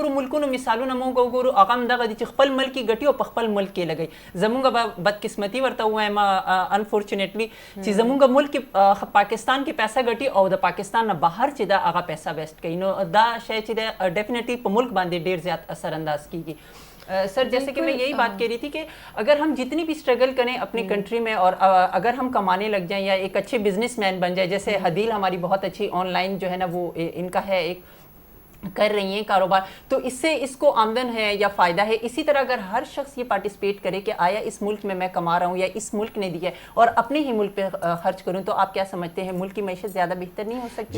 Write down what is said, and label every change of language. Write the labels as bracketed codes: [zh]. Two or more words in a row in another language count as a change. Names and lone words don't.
[ps] نورو ملکونو مثالونه مونږ وګورو هغه همدغه دي چې خپل ملک یې ګټي او په خپل ملک کې لګوي زمونږ به بدقسمتي ورته ووایم انفارچونیټلی چې زمونږ ملک پاکستان کې پیسه ګټي او د پاکستان نه بهر چې دا هغه پیسه ویسټ کوي نو دا شی چې دی ډیفینیټلی په ملک باندې ډیر زیات اثر انداز کیږي [ur] سر جیسے کہ میں یہی بات کہہ رہی تھی کہ اگر ہم جتنی بھی اسٹرگل کریں اپنی کنٹری میں اور اگر ہم کمانے لگ جائیں یا ایک اچھے بزنس مین بن جائے جیسے حدیل ہماری بہت اچھی آن لائن جو ہے نا وہ ان کا ہے ایک کر رہی ہیں کاروبار تو اس سے اس کو آمدن ہے یا فائدہ ہے اسی طرح اگر ہر شخص یہ پارٹیسپیٹ کرے کہ آیا اس ملک میں کما رہا ہوں یا اس ملک نے دیا ہے اور اپنے ہی ملک پہ خرچ کروں تو آپ کیا سمجھتے ہیں ملک کی معیشت زیادہ بہتر نہیں ہو سکتی؟